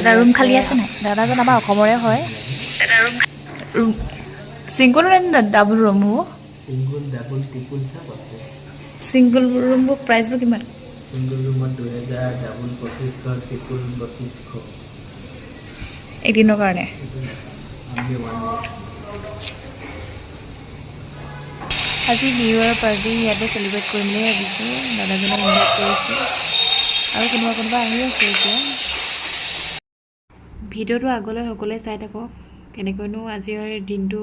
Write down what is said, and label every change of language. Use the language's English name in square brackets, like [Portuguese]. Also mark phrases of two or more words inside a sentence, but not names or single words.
[Assamese] এটা ৰুম খালি আছে নাই দাদাজন আমাৰ অসমৰে হয় এটা ৰুম সিঙ্গল নে [English] double room [Assamese] হো [English] single double triple सब আছে single room [Assamese] বো প্ৰাইস বো কিমান [English] single roomত 2000 double 2500 triple 3200 [Assamese] এদিনৰ কাৰণে [English] only one [Assamese] আজি [English] New Year party [Assamese] ইয়াতে সেলিব্ৰেট কৰিম বুলি ভাবিছো দাদাজনে ইনভাইট কৰিছে আৰু কোনোবা আহি আছে এতিয়া ভিডিঅ'টো আগলৈ সকলোৱে চাই থাকক কেনেকৈনো আজিৰ দিনটো